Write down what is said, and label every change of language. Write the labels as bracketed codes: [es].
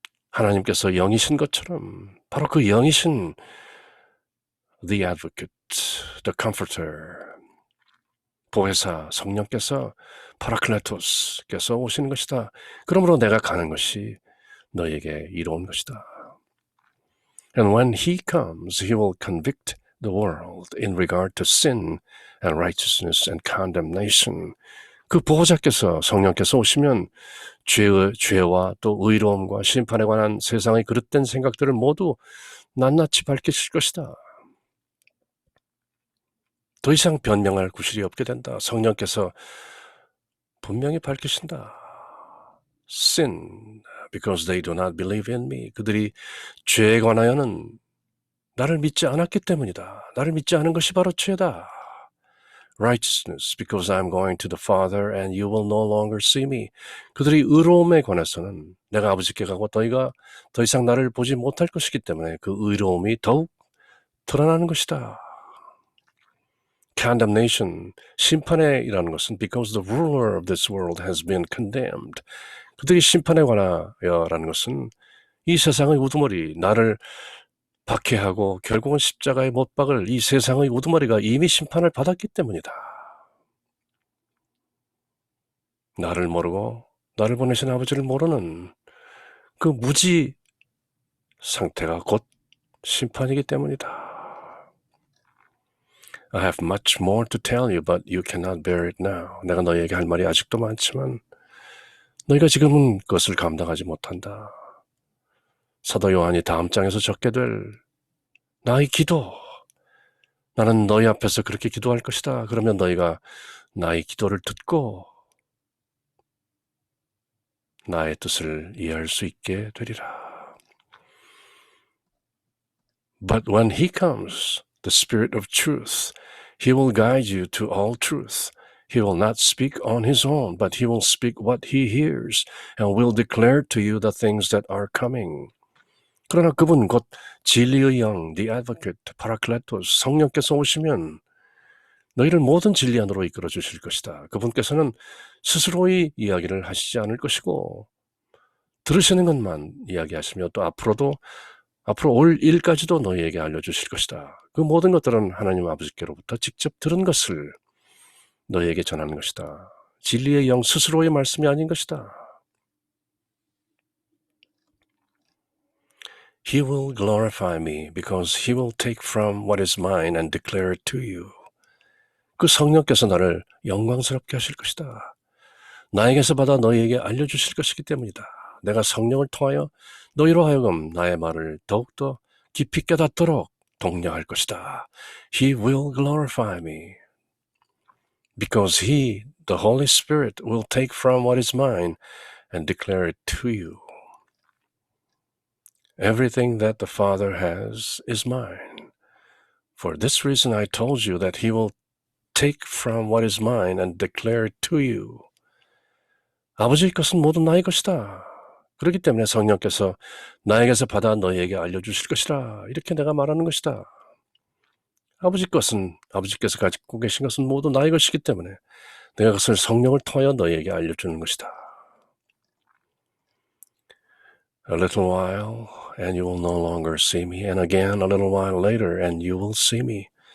[ko] 하나님께서 영이신 것처럼 바로 그 영이신 [en] the advocate, the comforter, [ko] 보혜사, 성령께서 파라클레토스께서 오시는 것이다. 그러므로 내가 가는 것이 너에게 이로운 것이다. [en] And when he comes, he will convict the world in regard to sin and righteousness and condemnation. [ko] 그 보호자께서 성령께서 오시면 죄와 또 의로움과 심판에 관한 세상의 그릇된 생각들을 모두 낱낱이 밝히실 것이다. 더 이상 변명할 구실이 없게 된다. 성령께서 분명히 밝히신다. [en] Sin, because they do not believe in me. [ko] 그들이 죄에 관하여는 나를 믿지 않았기 때문이다. 나를 믿지 않은 것이 바로 죄다. [en] Righteousness, because I'm going to the Father and you will no longer see me. [ko] 그들이 의로움에 관해서는 내가 아버지께 가고 너희가 더 이상 나를 보지 못할 것이기 때문에 그 의로움이 더욱 드러나는 것이다. [en] Condemnation, [ko] 심판에 일하는 것은 [en] because the ruler of this world has been condemned. [ko] 그들이 심판에 관하여라는 것은 이 세상의 우두머리, 나를 박해하고 결국은 십자가에 못 박을 이 세상의 우두머리가 이미 심판을 받았기 때문이다. 나를 모르고 나를 보내신 아버지를 모르는 그 무지 상태가 곧 심판이기 때문이다. [en] I have much more to tell you, but you cannot bear it now. [ko] 내가 너희에게 할 말이 아직도 많지만 너희가 지금은 그것을 감당하지 못한다. 사도 요한이 다음 장에서 적게 될 나의 기도. 나는 너희 앞에서 그렇게 기도할 것이다. 그러면 너희가 나의 기도를 듣고 나의 뜻을 이해할 수 있게 되리라. [en] But when he comes, the Spirit of truth, he will guide you to all truth. He will not speak on his own, but he will speak what he hears and will declare to you the things that are coming. [ko] 그러나 그분 곧 진리의 영, the advocate, 파라클레토스, 성령께서 오시면 너희를 모든 진리 안으로 이끌어 주실 것이다. 그분께서는 스스로의 이야기를 하시지 않을 것이고 들으시는 것만 이야기하시며 또 앞으로 올 일까지도 너희에게 알려주실 것이다. 그 모든 것들은 하나님 아버지께로부터 직접 들은 것을 너희에게 전하는 것이다. 진리의 영 스스로의 말씀이 아닌 것이다. [en] He will glorify me because he will take from what is mine and declare it to you. [ko] 그 성령께서 나를 영광스럽게 하실 것이다. 나에게서 받아 너희에게 알려주실 것이기 때문이다. 내가 성령을 통하여 너희로 하여금 나의 말을 더욱더 깊이 깨닫도록 독려할 것이다. [en] He will glorify me because he, the Holy Spirit, will take from what is mine and declare it to you. Everything that the Father has is mine. For this reason I told you that he will take from what is mine and declare it to you. [ko] 아버지의 것은 모두 나의 것이다. 그렇기 때문에 성령께서 나에게서 받아 너희에게 알려주실 것이라. 이렇게 내가 말하는 것이다. 아버지께서 가지고 계신 것은 모두 나의 것이기 때문에 내가 그것을 성령을 통하여 너희에게 알려주는 것이다. [en] A little while and you will no longer see me, and again a little while later and you will see me.